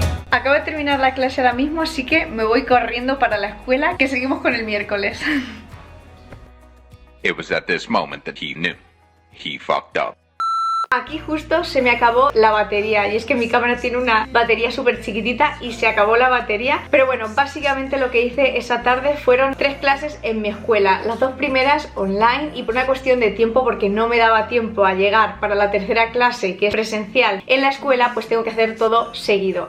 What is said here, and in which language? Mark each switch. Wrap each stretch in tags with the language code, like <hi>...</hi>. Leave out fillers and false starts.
<es>Acabo de terminar la clase ahora mismo, así que me voy corriendo para la escuela, que seguimos con el miércoles.</es> <en>It was at this moment that he knew he fucked up.</en> <es>Aquí justo se me acabó la batería y es que mi cámara tiene una batería súper chiquitita y se acabó la batería. Pero bueno, básicamente lo que hice esa tarde fueron 3 clases en mi escuela. Las 2 primeras online y por una cuestión de tiempo, porque no me daba tiempo a llegar para la tercera clase, que es presencial en la escuela, pues tengo que hacer todo seguido.</es>